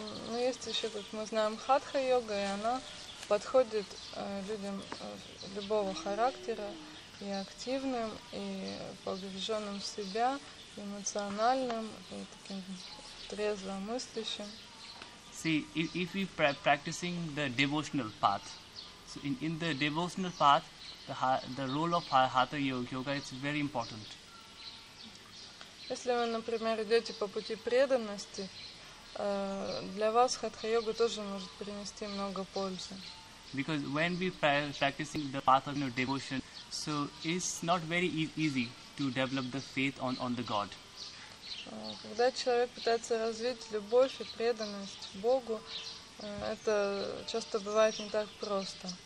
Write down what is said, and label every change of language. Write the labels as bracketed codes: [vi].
[ru] Но есть еще, как мы знаем, хатха-йога, и она подходит людям любого характера, и активным, и погруженным в себя, эмоциональным, и таким трезво мыслящим. [en] See, if we practicing the devotional path, so in the devotional path, the role of Hatha yoga is very important. [ru] Если вы, например, идете по пути преданности, для вас хатха-йога тоже может принести много пользы. [en] Because when we practicing the path of devotion, so it's not very easy to develop the faith on the God. [ru] Когда человек пытается развить любовь и преданность Богу, это часто бывает не так просто.